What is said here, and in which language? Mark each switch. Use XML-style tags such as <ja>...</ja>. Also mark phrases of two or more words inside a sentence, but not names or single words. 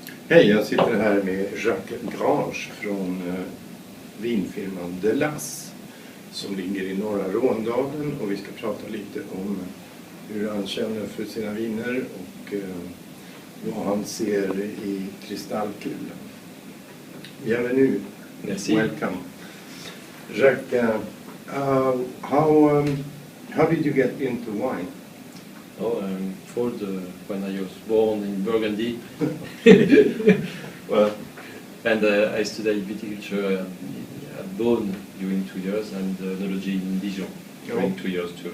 <sv>Hej, jag sitter här med Jacques Grange från vinfirman de Las som ligger i norra Råndalen, och vi ska prata lite om hur han känner för sina viner och vad han ser i kristallkulan.</sv> <fr>Bienvenue. Merci.</fr> <en>Welcome. Jacques, how did you get into wine? When I was born in Burgundy, Well, and I studied viticulture at Beaune during 2 years, and enology in Dijon during 2 years too.</en>